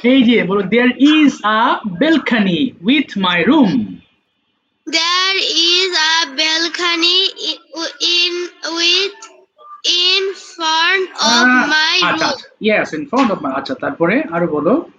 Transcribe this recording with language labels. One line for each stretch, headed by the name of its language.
Bangla: এই যে বলো,
English: There is a balcony with my room. There is a balcony in with in front of my
Bangla: আচ্ছা
English: room. আচ্ছা yes in front of my,
Bangla: আচ্ছা তারপরে আরো বলো।